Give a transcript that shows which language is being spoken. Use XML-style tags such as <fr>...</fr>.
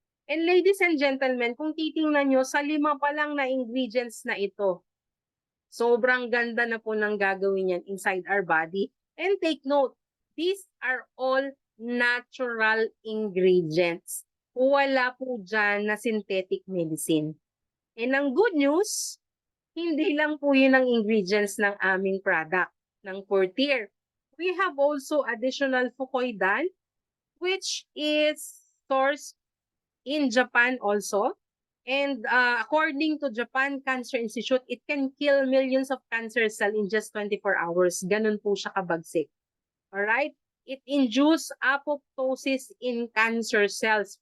<en>And ladies and gentlemen,</en> <tl>kung titingnan nyo, sa 5 pa lang na ingredients na ito, sobrang ganda na po ng gagawin yan</tl> <en>inside our body. And take note, these are all natural ingredients.</en> <tl>Wala po dyan na synthetic medicine. And ang good news, hindi lang po yun ang ingredients ng aming product, ng Fortier.</tl> <en>We have also additional fucoidan, which is sourced in Japan also. And according to Japan Cancer Institute, it can kill millions of cancer cells in just 24 hours.</en> <tl>Ganun po siya kabagsik.</tl> <en>Alright? It induces apoptosis in cancer cells.</en>